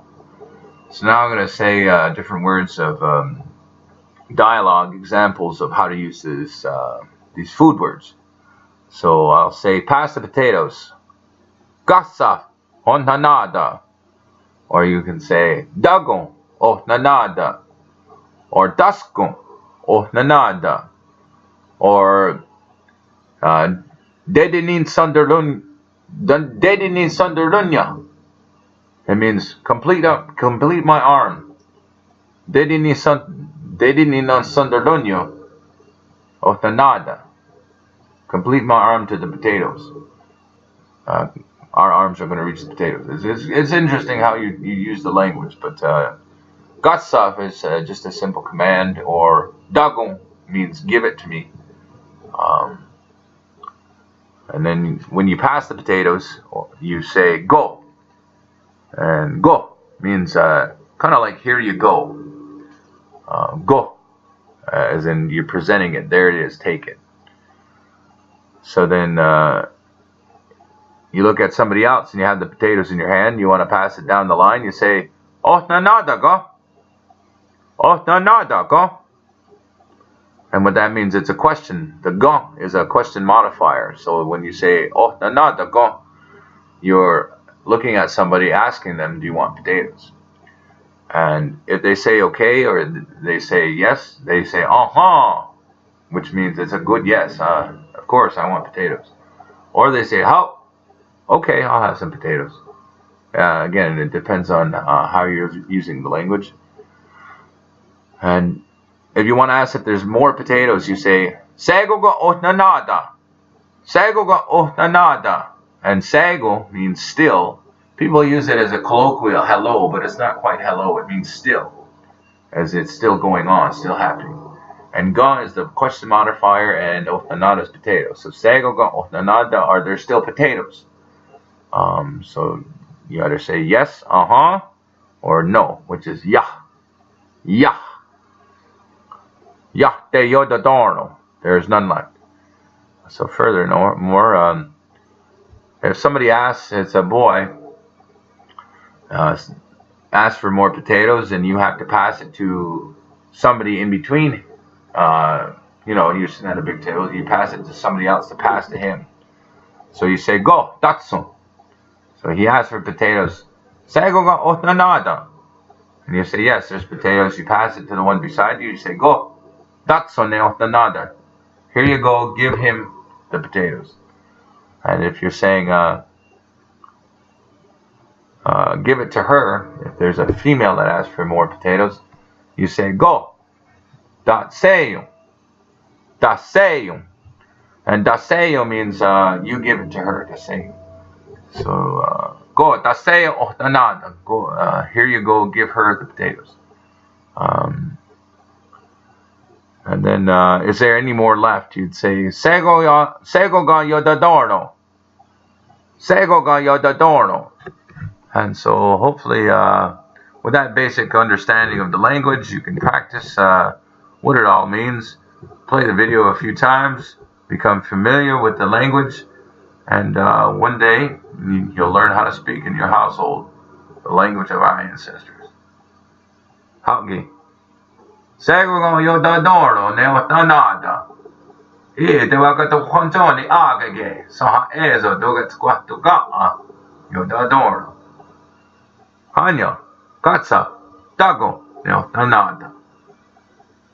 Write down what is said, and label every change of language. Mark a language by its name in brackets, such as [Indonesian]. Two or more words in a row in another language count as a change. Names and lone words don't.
[English] So now I'm going to say different words of dialogue, examples of how to use these food words. So I'll say, pass the potatoes. [Mohawk] Gasa on nanada. [English] Or you can say, [Mohawk] dagon o nanada. Or daskon o nanada. Or dedinin sunderlunya. [English] It means complete my arm. [Mohawk] Dedinin sunderlunya o nanada. [English] Complete my arm to the potatoes. Our arms are going to reach the potatoes. It's interesting how you use the language, but gatsaf is just a simple command, or dagon means give it to me. And then when you pass the potatoes, you say go. And go means kind of like here you go. Go, as in you're presenting it. There it is, take it. So then you look at somebody else and you have the potatoes in your hand. You want to pass it down the line. You say, [Mohawk] "Oh nanada go, oh nanada go," [English] and what that means, it's a question. The go is a question modifier. So when you say [Mohawk] "oh nanada go," [English] you're looking at somebody, asking them, "Do you want potatoes?" And if they say okay or they say yes, they say uh-huh, which means it's a good yes. Of course, I want potatoes. Or they say how, okay, I'll have some potatoes. Again, it depends on how you're using the language. And if you want to ask if there's more potatoes, you say [Mohawk] Sego ga otnanada. Sego ga otnanada. [English] And sago means still. People use it as a colloquial hello, but it's not quite hello. It means still, as it's still going on, still happening. And ga is the question modifier, and otnanada is potatoes. [Mohawk] So sago ga otnanada, [English] are there still potatoes? So you either say yes, uh-huh, or no, which is [Mohawk] yah, yah, yah te yodadorno. [English] There is none left. So further, more. If somebody asks, it's a boy, asks for more potatoes, and you have to pass it to somebody in between. You're sitting at a big table, you pass it to somebody else to pass to him. So you say [Mohawk] go, datsun. [English] So he asks for potatoes. [Mohawk] Sego ga otnanada. [English] And you say yes, there's potatoes. You pass it to the one beside you. You say [Mohawk] go, datsun ne otnanada. [English] Here you go, give him the potatoes. And if you're saying give it to her, if there's a female that asks for more potatoes, you say [Mohawk] go, daseyo, daseyo. [English] And daseyo means you give it to her, daseyo. [Mohawk] So go, daseyo otnanada. Go, [English] here you go, give her the potatoes. And then, is there any more left? You'd say, [Mohawk] Sego ga yodadorno. Sego ga yodadorno. [English] And so, hopefully, with that basic understanding of the language, you can practice what it all means. Play the video a few times, become familiar with the language, and one day, you'll learn how to speak in your household the language of our ancestors. [Mohawk] Haugi. Sego ga yodadorno ne otnanada. Te wakato kontoni agage. Saha ezo dogatskwato ga yodadorno. Hanya, katsa, dago ne otnanada.